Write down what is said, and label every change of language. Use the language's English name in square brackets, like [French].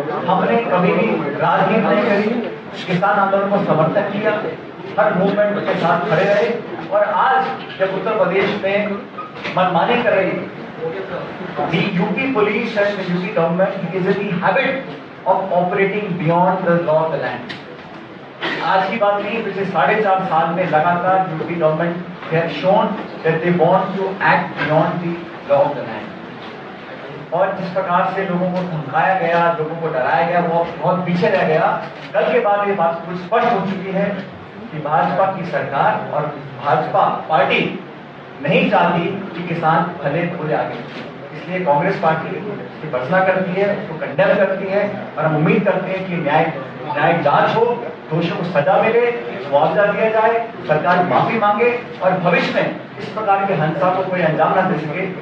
[Hindi] हमने कभी भी राजनीति नहीं करी, किसान आंदोलन को समर्थन किया, हर मूवमेंट के साथ खड़े रहे और आज जब उत्तर प्रदेश में मनमानी कर रही है, [English] the UP police and the UP government is in the habit of operating beyond the law of the land. [Hindi] आज की बात नहीं, पिछले 4.5 साल में लगातार UP government [English] have shown that they want to act beyond the law of the land. [Hindi] और जिस प्रकार से लोगों को धमकाया गया, लोगों को डराया गया, वो बहुत पीछे रह गया। कल के बाद ये बात कुछ स्पष्ट हो चुकी है कि भाजपा की सरकार और भाजपा पार्टी नहीं चाहती कि किसान फले फूले आगे, इसलिए कांग्रेस पार्टी की भर्त्सना करती है, उसको कंडेम करती है और हम उम्मीद करते हैं कि न्यायिक जांच हो, दोषियों को सजा मिले, मुआवजा दिया जाए, सरकार माफी मांगे और भविष्य में इस प्रकार के हिंसा को कोई अंजाम न दे सके।